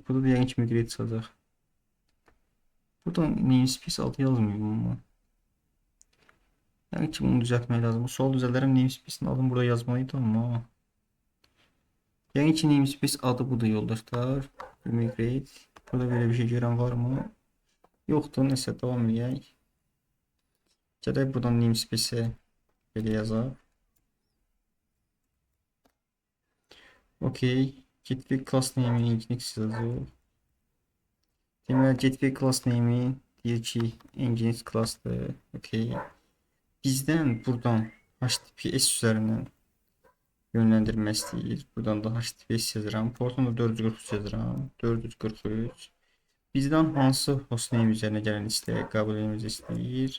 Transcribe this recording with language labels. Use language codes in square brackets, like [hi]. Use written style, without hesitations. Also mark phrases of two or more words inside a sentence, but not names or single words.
[az] Burada da yanlış migrate çalacaq. Burada namespace adı yazmıyor ama. Yani ki bunu düzeltmək lazım. Bu sol düzəldirəm namespace'in adını burada yazmalıydı ama. Yani ki namespace adı budur yoldaşlar. Migrate. [tr] Burada böyle bir şey gören var mı? Yoktur. Neyse devam edək. [az] Gələk buradan namespace'e belə yazaq. Okey. [en] Gateway class name'i [tr] Nginx yazıyor. [az] Deməli [en] Gateway class name'i [az] deyir ki Nginx class'dır. Okey. Bizdən buradan HTTPS üzərindən yönləndirmə istəyir. Buradan da HTTPS yazıram. Portunu 443 yazıram. 443. Bizdən hansı hostname üzərinə gələn istək qəbul etmemizi istəyir.